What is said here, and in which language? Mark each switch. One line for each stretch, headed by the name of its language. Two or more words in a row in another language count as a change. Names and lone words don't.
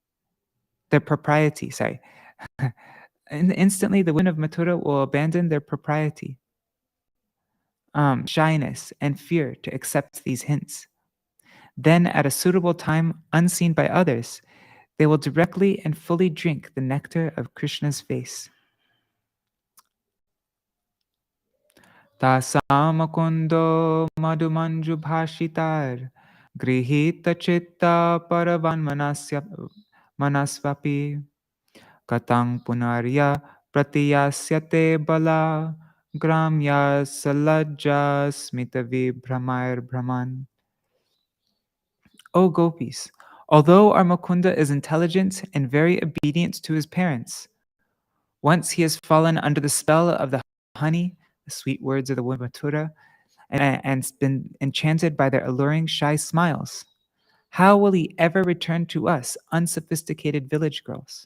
English: Instantly, the women of Mathura will abandon their propriety, shyness, and fear to accept these hints. Then, at a suitable time, unseen by others, they will directly and fully drink the nectar of Krishna's face.
Sanskrit: Tasam kundo madhumanju bhashitar grihita chitta paravan manasvapi katang punarya pratiyasyate bala gramya salajja smitavi brahmair brahman.
English: O gopis, although our Mukunda is intelligent and very obedient to his parents, once he has fallen under the spell of the honey, the sweet words of the woman Mathura, and been enchanted by their alluring shy smiles, how will he ever return to us, unsophisticated village girls?